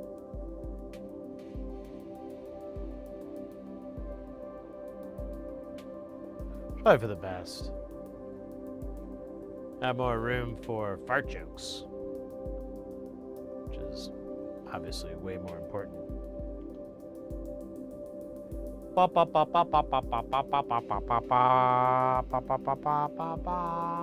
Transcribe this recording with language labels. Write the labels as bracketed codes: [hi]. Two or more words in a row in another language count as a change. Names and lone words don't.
[en] Probably for the best. Have more room for fart jokes, which is obviously way more important. Ba ba ba ba ba ba ba ba ba ba ba ba ba ba ba ba ba ba ba.